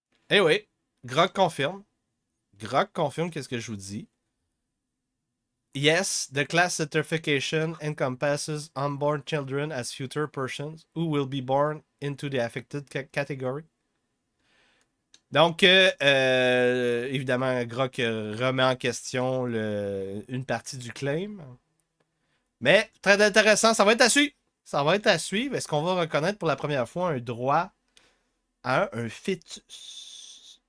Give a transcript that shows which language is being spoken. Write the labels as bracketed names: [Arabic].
[French] Eh oui, Grok confirme. Grok confirme qu'est-ce que je vous dis. [English] Yes, the class certification encompasses unborn children as future persons who will be born into the affected category. [French] Donc, évidemment, Grok remet en question une partie du claim. Mais, très intéressant, ça va être à suivre. Ça va être à suivre. Est-ce qu'on va reconnaître pour la première fois un droit à un fœtus?